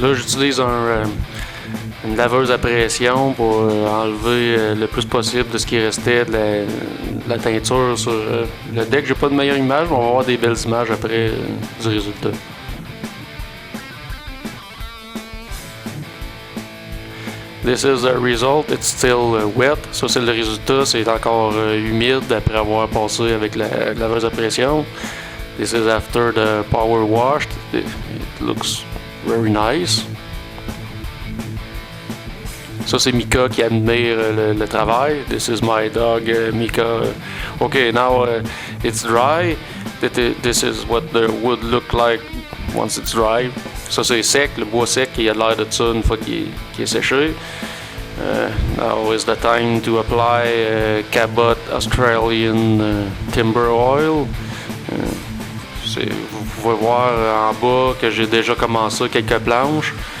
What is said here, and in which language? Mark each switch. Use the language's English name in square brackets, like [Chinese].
[French] Là, j'utilise une laveuse à pression pour enlever le plus possible de ce qui restait de la teinture sur le deck. J'ai pas de meilleure image, mais on va avoir des belles images après du résultat. [English] This is the result, it's still wet. [French] Ça, c'est le résultat, c'est encore humide après avoir passé avec la laveuse à pression. [English] This is after the power washed. It looks very nice. [French] Ça, c'est Mika qui admire le travail. [English] This is my dog, Mika. Okay, now it's dry. This is what the wood look like once it's dry. [French] Ça, c'est sec, le bois sec, il a l'air de ça une fois qu'il est séché. [English] Now is the time to apply Cabot Australian Timber Oil. [French] Vous pouvez voir en bas que j'ai déjà commencé quelques planches.